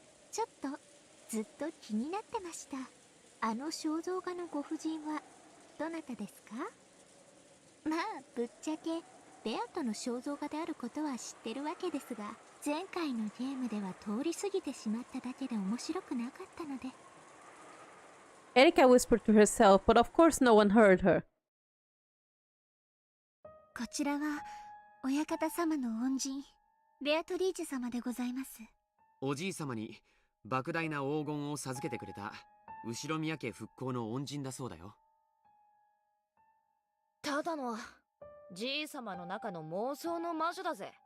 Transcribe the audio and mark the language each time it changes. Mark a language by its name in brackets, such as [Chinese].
[Japanese] ちょっとずっと気になってました。あの肖像画のご婦人はどなたですか？まあぶっちゃけベアトの肖像画であることは知ってるわけですが、前回のゲームでは通り過ぎてしまっただけで面白くなかったので。 [English] Erika whispered to herself, but of course no one heard her. [Japanese] こちらは親方様の恩人、ベアトリーチェ様でございます。おじい様に莫大な黄金を授けてくれた後宮家復興の恩人だそうだよ。ただのじい様の中の妄想の魔女だぜ。